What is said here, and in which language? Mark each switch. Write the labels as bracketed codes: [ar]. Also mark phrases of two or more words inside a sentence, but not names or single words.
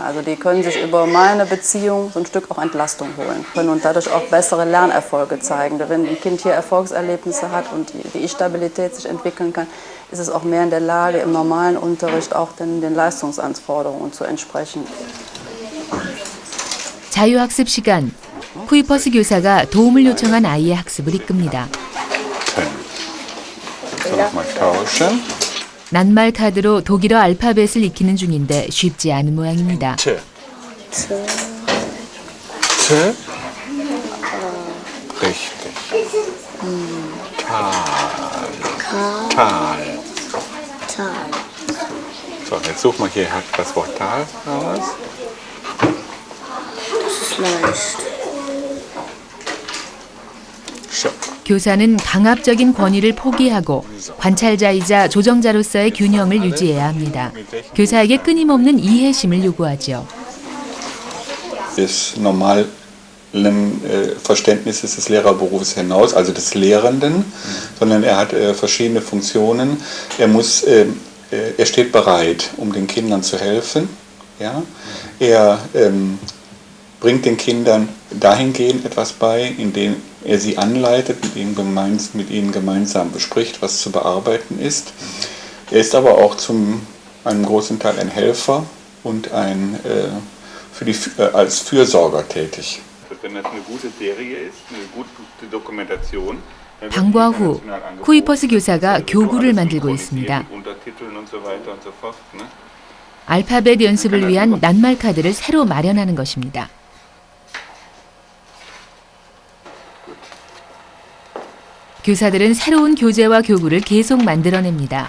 [de] Also die können sich über meine Beziehung so ein Stück auch Entlastung holen können und dadurch auch bessere Lernerfolge zeigen. Wenn ein Kind hier Erfolgserlebnisse hat und die Ich-Stabilität sich entwickeln kann, ist es auch mehr in der Lage, im normalen Unterricht auch den Leistungsanforderungen zu entsprechen. [ko] 자유학습 시간. 쿠이퍼스 교사가 도움을 요청한 아이의 학습을 이끕니다. 낱말 카드로 독일어 알파벳을 익히는 중인데 쉽지 않은 모양입니다. [de] Richtig. Tal. So, jetzt such mal hier das Wort Tal raus. [ko] 교사는 강압적인 권위를 포기하고 관찰자이자 조정자로서의 균형을 유지해야 합니다. 교사에게 끊임없는 이해심을 요구하죠. [de] Des normalen Verständnisses des Lehrerberufs hinaus, also des Lehrenden, sondern er hat verschiedene Funktionen. Er steht bereit, um den Kindern zu helfen. Ja? Er bringt den Kindern dahingehend etwas bei, indem er sie anleitet, mit ihnen gemeinsam bespricht, was zu bearbeiten ist. Er ist aber auch einem großen Teil ein Helfer und als Fürsorger tätig. Wenn das eine gute Serie ist, eine gute Dokumentation, [ko] 방과 후 쿠이퍼스 교사가 교구를 만들고 있습니다. 알파벳 연습을 위한 낱말 카드를 새로 마련하는 것입니다. 교사들은 새로운 교재와 교구를 계속 만들어냅니다.